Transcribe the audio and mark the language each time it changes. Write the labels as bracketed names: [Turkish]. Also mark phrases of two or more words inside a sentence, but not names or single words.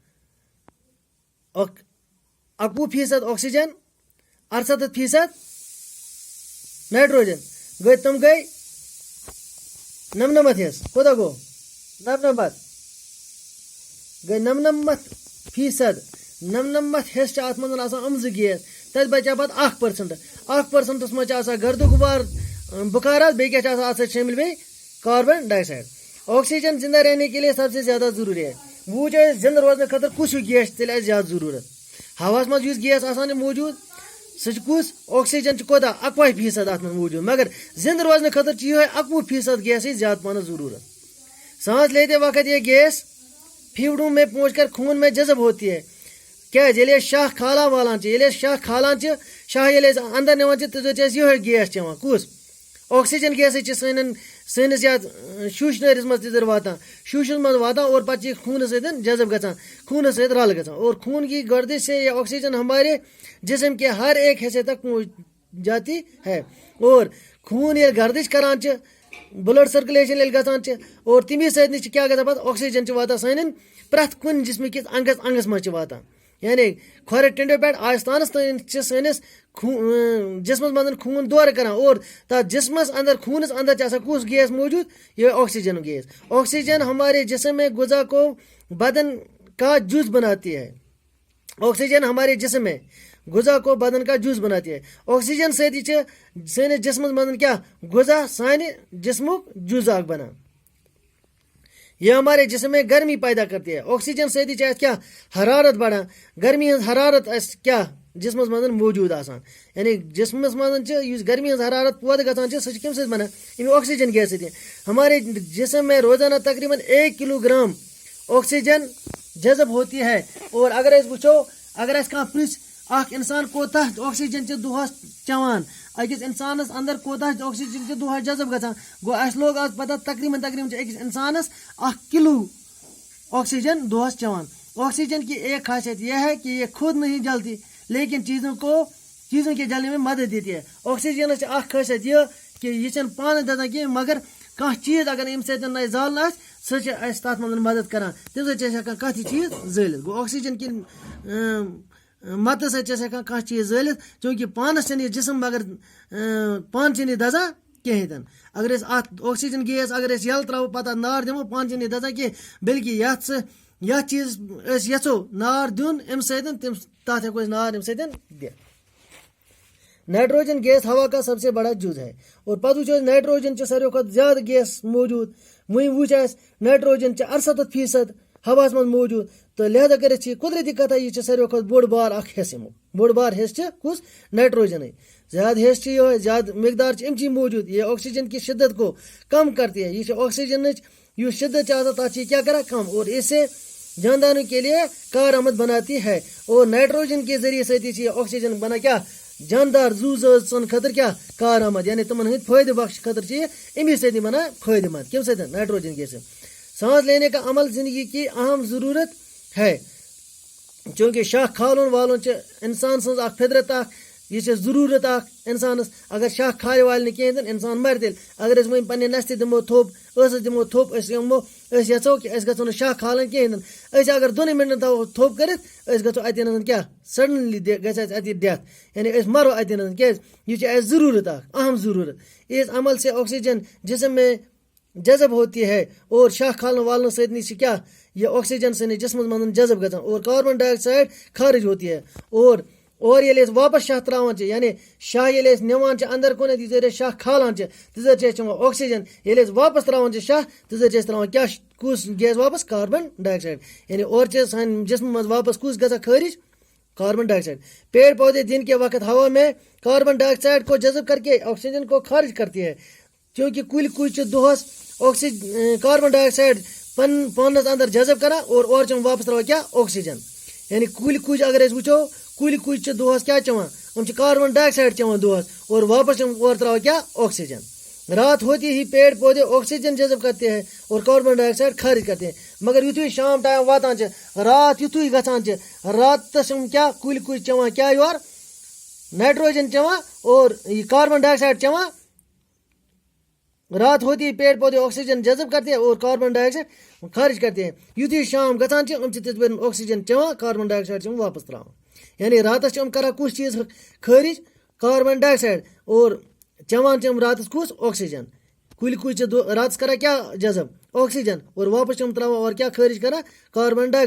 [Kashmiri] 21% آکسیجن 68% نائٹروجن گٔے تِم گٔے 99 حِصہٕ کوتاہ گوٚو 99 گٔے 99% 99 حِصہٕ چھِ اَتھ منٛز آسان یِم 2 گیس تَتہِ بچیٛاو پَتہٕ 1% 1% منٛز چھِ آسان گرد و غبار بخارات بیٚیہِ کیٛاہ چھِ آسان اَتھ سۭتۍ شٲمِل بیٚیہِ کاربن ڈائی آکسائڈ [Urdu] آکسیجن زندہ رہنے کے لیے سب سے زیادہ ضروری ہے [Kashmiri] وۄنۍ وٕچھو أسۍ زندٕ روزنہٕ خٲطرٕ کُس ہیوٗ گیس چھِ تیٚلہِ اَسہِ زیادٕ ضروٗرت ہواہس منٛز یُس گیس آسان چھُ موٗجوٗد سُہ چھُ کُس آکسیجن چھُ کوتاہ 21% اَتھ منٛز موٗجوٗد مگر زندٕ روزنہٕ خٲطرٕ چھُ یِہوے 21% گیسٕے زیادٕ پَہنَس ضروٗرت [Urdu] سانس لیتے وقت یہ گیس پھیوڑوں میں پہنچ کر خون میں جذب ہوتی ہے [Kashmiri] کیٛازِ ییٚلہِ أسۍ شاہ کھالان والان چھِ ییٚلہِ أسۍ شاہ کھالان چھِ شاہ ییٚلہِ أسۍ اندر نِوان چھِ تیٚلہِ چھِ أسۍ یِہوے گیس چٮ۪وان کُس آکسیجن گیسٕے چھِ سٲنِس یَتھ شوٗشنٲرِس منٛز تِژر واتان شوٗشَس منٛز واتان اور پَتہٕ چھِ یہِ خوٗنَس سۭتۍ جذب گژھان خوٗنَس سۭتۍ رَل گژھان [Urdu] اور خوٗن کی گردش سے یہ آکسیجن ہمارے جسم کے ہر ایک حصے تک پہنچ جاتی ہے اور [Kashmiri] خوٗن ییٚلہِ گردش کران چھِ [English] blood circulation [Kashmiri] ییٚلہِ گژھان چھِ اور تمی سۭتۍ چھِ کیٛاہ گژھان پَتہٕ آکسیجن چھِ واتان سانٮ۪ن پرٛٮ۪تھ کُنہِ جسمٕکِس انگس منٛز چھِ واتان یعنی کھۄرِ ٹِنڈو پٮ۪ٹھ آستانس تام چھِ سٲنِس جسمس منٛز خوٗن دورٕ کران اور تَتھ جسمس اندر خوٗنس اندر چھِ آسان کُس گیس موجوٗد یہ آکسیجن گیس [Urdu] آکسیجن ہمارے جسم میں غذا کو بدن کا جز بناتی ہے آکسیجن ہمارے جسم میں غذا کو بدن کا جز بناتی ہے [Kashmiri] آکسیجن سۭتی چھِ سٲنِس جسمس منٛز کیٛاہ غذا سانہِ جسمُک جز اکھ بنان [Urdu] یہ ہمارے جسم میں گرمی پیدا کرتی ہے [Kashmiri] آکسیجن سۭتی چھِ اَسہِ کیٛاہ حرارت بڑان گرمی ہٕنٛز حرارت اَسہِ کیٛاہ جسمس منٛز موجوٗد آسان یعنی جسمس منٛز چھِ یُس گرمی ہٕنٛز حرارت پٲدٕ گژھان چھِ سۄ چھِ کَمہِ سۭتۍ بنان اَمہِ آکسیجن گیس سۭتۍ [Urdu] ہمارے جسم میں روزانہ تقریباً 1 کلو گرام آکسیجن جذب ہوتی ہے [Kashmiri] اور اگر أسۍ وٕچھو اگر اَسہِ کانٛہہ پرٛژھِ اکھ اِنسان کوتاہ آکسیجن چھِ دۄہس چٮ۪وان أکِس اِنسانس اندر کوتاہ آکسیجن چھِ دۄہس جذب گژھان گوٚو اَسہِ لوگ آز پتہ تقریباً چھِ أکِس اِنسانس 1 کلو آکسیجن دۄہس چٮ۪وان [Urdu] آکسیجن کی ایک خاصیت یہ ہے کہ یہ خود نہیں جلتی لیکن چیزوں کے جلنے میں مدد دیتی ہے [Kashmiri] آکسیجنس چھِ اکھ خٲصیت یہِ کہِ یہِ چھنہٕ پانہٕ دَزان کینٛہہ مگر کانٛہہ چیٖز اگر اَمہِ سۭتۍ اَسہِ زالُن آسہِ سُہ چھِ اَسہِ تَتھ منٛز مدد کران تَمہِ سۭتۍ چھِ أسۍ ہٮ۪کان کانٛہہ تہِ چیٖز زٲلِتھ گوٚو آکسیجن کہِ مدتہٕ سۭتۍ چھِ أسۍ ہٮ۪کان کانٛہہ چیٖز زٲلِتھ چوٗنٛکہِ پانس چھِنہٕ یہِ جسم مگر پانہٕ چھِنہٕ یہِ دَزان کِہیٖنۍ تہِ نہٕ اگر أسۍ اَتھ آکسیجن گیس اگر أسۍ یَلہٕ ترٛاوو پتہٕ اَتھ نار دِمو پانہٕ چھِنہٕ یہِ دَزان کینٛہہ بٔلکہِ یَتھ چیٖزس أسۍ یژھو نار دیُن اَمہِ سۭتۍ تَتھ ہٮ۪کو أسۍ نار اَمہِ سۭتۍ دِتھ [Urdu] نائٹروجن گیس ہوا کا سب سے بڑا جز ہے [Kashmiri] اور پتہٕ وٕچھو أسۍ نائٹروجن چھِ ساروی کھۄتہٕ زیادٕ گیس موجوٗد وۄنۍ وٕچھ اَسہِ نائٹروجن چھِ 68% ہواہس منٛز موجوٗد تہٕ لہذا کٔرِتھ چھِ قُدرتی کتھا یہِ چھِ ساروی کھۄتہٕ بوٚڑ بار اکھ حِصہٕ اَمیُک بوٚڑ بار حِصہٕ چھِ کُس نائٹروجنٕے زیادٕ حِصہٕ چھِ یِہوے زیادٕ مقدار چھِ اَمچی موجوٗد [Urdu] یہ آکسیجن کی شدت کو کم کرتی ہے [Kashmiri] یہِ چھِ آکسیجنٕچ یُس شدت چھِ آسان تتھ چھِ یہِ کیٛاہ کران کم [Urdu] اور اس سے جانداروں کے لیے کارآمد بناتی ہے اور نائٹروجن کے ذریعے [Kashmiri] سۭتی چھِ یہِ آکسیجن بنان کیٛاہ جاندار زوٗ زٲژن خٲطرٕ کیٛاہ کارآمد یعنی تِمن ہٕنٛدۍ فٲیدٕ بخش خٲطرٕ چھِ یہِ امی سۭتی بنان فٲیدٕ منٛد کمہِ سۭتۍ نائٹروجن گیس [Urdu] سانس لینے کا عمل زندگی کی اہم ضرورت ہے [Kashmiri] چوٗنٛکہِ شاہ کھالُن والُن چھِ اِنسان سٕنٛز اکھ فطرت اکھ یہِ چھِ ضروٗرت اکھ اِنسانس اگر شاہ کھالہِ والہِ نہٕ کِہیٖنۍ تہِ اِنسان مرِ تیٚلہِ اگر أسۍ وۄنۍ پننہِ نستہِ دِمو تھوٚپ ٲسس دِمو تھوٚپ أسۍ یژھو کہِ أسۍ گژھو نہٕ شاہ کھالٕنۍ کِہیٖنۍ تہِ أسۍ اگر 2 منٹن تھاوو تھوٚپ کٔرِتھ أسۍ گژھو اتٮ۪ن کیٛاہ سڈنلی گژھِ اَسہِ اَتہِ ڈیتھ یعنی أسۍ مرو اتٮ۪ن کیٛازِ یہِ چھِ اَسہِ ضروٗرت اکھ اہم ضروٗرت [Urdu] اس عمل سے آکسیجن جسم میں جذب ہوتی ہے [Kashmiri] اور شاہ کھالنے والنے سۭتۍ چھِ کیٛاہ یہ آکسیجن سٲنِس جسمس منٛز جذب گژھان اور [Urdu] کاربن ڈائی آکسائڈ خارج ہوتی ہے [Kashmiri] اور اور ییٚلہِ أسۍ واپس شاہ تراوان چھِ یعنی شاہ ییٚلہِ أسۍ نِوان چھِ اندر کُن یِژ پھِر أسۍ شاہ کھالان چھِ تِژ پھِر چھِ أسۍ چٮ۪وان آکسیجن ییٚلہِ أسۍ واپس تراوان چھِ شاہ تِژ پھِر چھِ أسۍ تراوان کیاہ کُس گیس واپس کاربن ڈائی آکسائڈ یعنی اور چھِ سانہِ جسمہٕ منٛز واپس کُس گژھان خٲرج کاربن ڈائی آکسائڈ [Urdu] پیڑ پودے دن کے وقت ہوا میں کاربن ڈائی آکسائڈ کو جذب کر کے آکسیجن کو خارج کرتی ہے کیونکہ [Kashmiri] کُلۍ کُج چھِ دۄہس کاربن ڈائی آکسائڈ پانس اندر جذب کران اور چھِ واپس تراوان کیاہ آکسیجن یعنی کُلۍ کُج اگر أسۍ وٕچھو کُلۍ کُج چھِ دۄہس کیاہ چٮ۪وان یِم چھِ کاربن ڈائی آکسائڈ چٮ۪وان دۄہس اور واپس چھِ اور تراوان کیاہ آکسیجن [Urdu] رات ہوتی ہی پیڑ پودے آکسیجن جذب کرتے ہیں [Kashmiri] اور کاربن ڈائی آکسائڈ خارج کرتے ہیں مگر یُتھُے شام ٹائم واتان چھِ رات یُتھُے گژھان چھِ راتس یِم کیاہ کُلۍ کُج چٮ۪وان کیاہ یورٕ نائٹروجن چٮ۪وان اور یہ کاربن ڈائی آکسائڈ چٮ۪وان [Urdu] رات ہوتی ہی پیڑ پودے آکسیجن جذب کرتے ہیں [Kashmiri] اور کاربن ڈائی آکسائڈ خارج کرتے ہیں یُتھُے شام گژھان چھِ یِم چھِ تِتھ پٲٹھۍ آکسیجن چٮ۪وان کاربن ڈائی آکسائڈ چھِ یِم واپس تراوان یعنی راتس چھِ یِم کران کُس چیٖز خٲرج کاربن ڈائی آکسائڈ اور چٮ۪وان چھِ یِم راتس کُس آکسیجن کُلۍ کُج چھِ راتس کران کیاہ جذب آکسیجن اور واپس چھِ یِم تراوان اور کیاہ خٲرج کران کاربن ڈائی